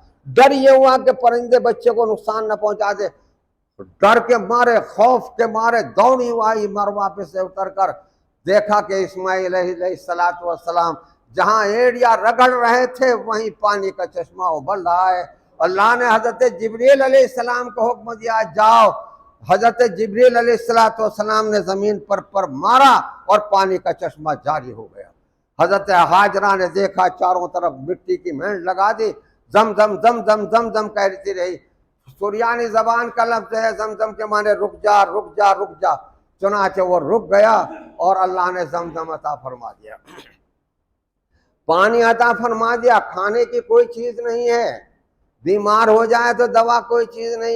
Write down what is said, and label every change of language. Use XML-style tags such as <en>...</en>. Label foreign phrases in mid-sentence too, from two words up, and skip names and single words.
<ur>ڈر یہ ہوا کہ پرندے بچے کو نقصان نہ پہنچا دے، ڈر کے مارے، خوف کے مارے دوڑی آئی مروہ پہ سے اتر کر، دیکھا کہ اسماعیل</ur> <ar>علیہ السلام</ar> <ur>جہاں ایڑیا رگڑ رہے تھے وہیں پانی کا چشمہ ابل رہا ہے۔ اللہ نے حضرت جبریل</ur> <ar>علیہ السلام</ar> <ur>کو حکم دیا جاؤ۔ حضرت جبریل</ur> <ar>علیہ السلام</ar> <ur>نے زمین پر مارا اور پانی کا چشمہ جاری ہو گیا۔ حضرت ہاجرہ نے دیکھا چاروں طرف مٹی کی مہنڈ لگا دی، زم زم زم زم زم زم کہتی رہی۔ سریانی زبان کا لفظ ہے زمزم کے معنی رک جا رک جا رک جا، چنانچہ وہ رک گیا اور اللہ نے زمزم عطا فرما دیا، پانی عطا فرما دیا۔ کھانے کی کوئی چیز نہیں ہے، بیمار ہو جائے تو دوا کوئی چیز نہیں۔</ur>